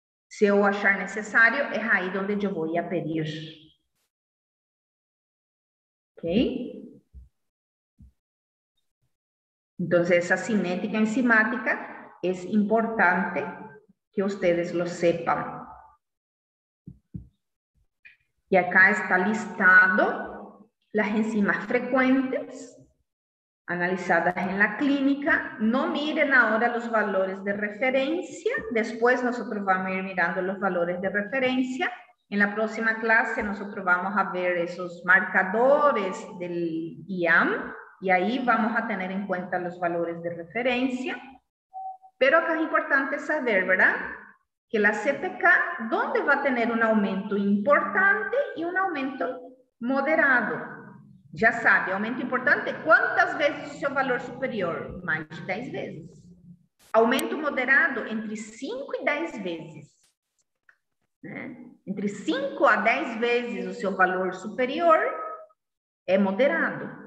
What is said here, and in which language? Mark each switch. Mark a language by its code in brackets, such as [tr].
[pt] Se eu achar necessário, é aí onde eu vou a pedir. Ok? Então, essa cinética enzimática é importante que vocês [es] lo sepan. E acá está listado las enzimas frecuentes analizadas en la clínica. No miren ahora los valores de referencia. Después nosotros vamos a ir mirando los valores de referencia. En la próxima clase nosotros vamos a ver esos marcadores del IAM y ahí vamos a tener en cuenta los valores de referencia. Pero acá es importante saber, ¿verdad? Que la CPK, ¿dónde va a tener un aumento importante y un aumento moderado? [pt] Já sabe, aumento importante, quantas vezes o seu valor superior? Mais de 10 vezes. Aumento moderado, entre 5 e 10 vezes. Né? Entre 5 a 10 vezes o seu valor superior é moderado.